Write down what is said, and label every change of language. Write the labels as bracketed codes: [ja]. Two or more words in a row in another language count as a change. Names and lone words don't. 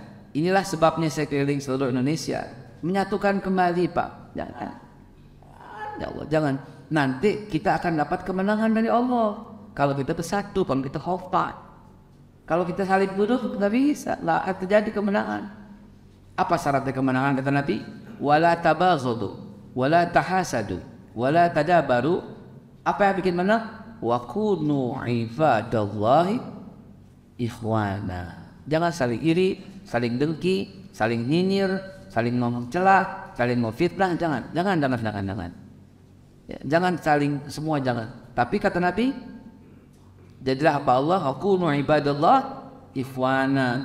[id] Inilah sebabnya saya keliling seluruh Indonesia menyatukan kembali Pak. Jangan, ya Allah, jangan. Nanti kita akan dapat kemenangan dari Allah kalau kita bersatu, kalau kita khofat. Kalau kita saling bunuh nggak bisa, lah akan terjadi kemenangan. Apa syaratnya kemenangan kata Nabi? [ar] ولا تباغضوا، ولا تحاسدوا، ولا تدابروا. [id] Apa yang bikin menang? [ar] وكونوا عباد الله إخوانا. [id] Jangan saling iri, saling dengki, saling nyinyir, saling ngomong celah, saling mau fitnah. Jangan. Ya, jangan saling semua, jangan. Tapi kata Nabi, jadilah hamba Allah, [ar] كونوا عباد الله إخوانا.